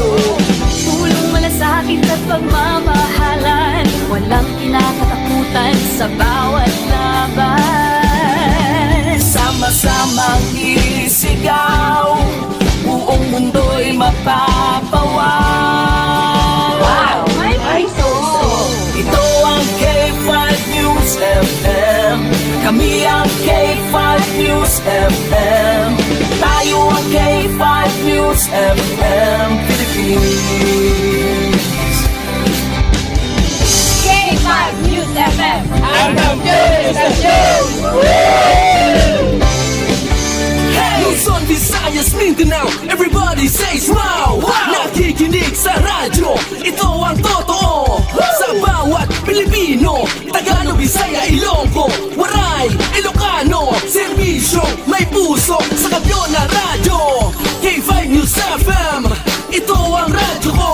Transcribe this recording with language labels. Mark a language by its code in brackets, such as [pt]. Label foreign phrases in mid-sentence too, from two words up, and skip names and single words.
[tl] Tulong malasakit at pagmamahalan, walang kinakatakutan. katakutan sa bawat laban. Sama-samang isigaw, buong mundo'y mapapawaw. Wow! May puso! Ito ang K5 News FM. Kami ang K5 News FM. Tayo ang K5 News FM Philippines. K5 News FM! Luzon, Visayas, Mindanao, [en] everybody says wow! [tl] Nakikinig sa radyo, ito ang totoo. Sa bawat Pilipino, Tagalog, Bisaya, Ilonggo, Waray, Ilocano, serbisyo, may puso sa kampiyon na radyo. K5 News FM, ito ang radyo ko.